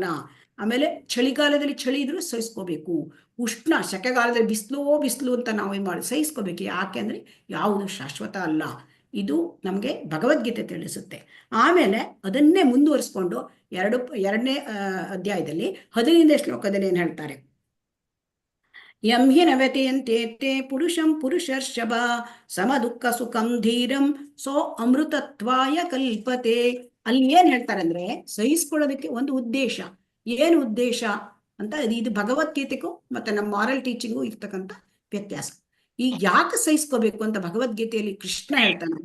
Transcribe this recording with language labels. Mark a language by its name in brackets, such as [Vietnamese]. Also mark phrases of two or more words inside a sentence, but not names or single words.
[Kannada] ಆಮೇಲೆ ಚಳಿಗಾಲದಲ್ಲಿ ಚಳಿ ಇದ್ರೂ ಸಹಿಸ್ಕೋಬೇಕು. ಉಷ್ಣ ಶಕೆಗಾಲದಲ್ಲಿ ಬಿಸಿಲು ಅಂತ ನಾವು ಮಾಡಿ ಸಹಿಸ್ಕೋಬೇಕು. ಯಾಕೆ ಅಂದ್ರೆ ಯಾವುದು ಶಾಶ್ವತ ಅಲ್ಲ. ಇದು ನಮ್ಗೆ ಭಗವದ್ಗೀತೆ ತಿಳಿಸುತ್ತೆ. ಆಮೇಲೆ ಅದನ್ನೇ ಮುಂದುವರಿಸ್ಕೊಂಡು 2ನೇ ಅಧ್ಯಾಯದಲ್ಲಿ 15ನೇ ಶ್ಲೋಕದಲ್ಲಿ ಏನ್ ಹೇಳ್ತಾರೆ? [Sanskrit] ಯಂ ಹಿ ನ ವ್ಯತೆಯಂತೆ ಪುರುಷಂ ಪುರುಷರ್ಷಭ ಸಮ ದುಃಖ ಸುಖಂ ಧೀರಂ ಸೋ ಅಮೃತತ್ವಾಯ ಕಲ್ಪತೆ. [Kannada] ಅಲ್ಲಿ ಏನ್ ಹೇಳ್ತಾರೆ ಅಂದ್ರೆ ಸಹಿಸ್ಕೊಳ್ಳೋದಕ್ಕೆ ಒಂದು ಉದ್ದೇಶ. ಏನು ಉದ್ದೇಶ ಅಂತ? ಇದು ಭಗವದ್ಗೀತೆಗೂ ಮತ್ತೆ ನಮ್ಮ [English] moral teaching [Kannada] ಇರ್ತಕ್ಕಂಥ ವ್ಯತ್ಯಾಸ. ಈಗ ಯಾಕೆ ಸಹಿಸ್ಕೋಬೇಕು ಅಂತ ಭಗವದ್ಗೀತೆಯಲ್ಲಿ ಕೃಷ್ಣ ಹೇಳ್ತಾನೆ.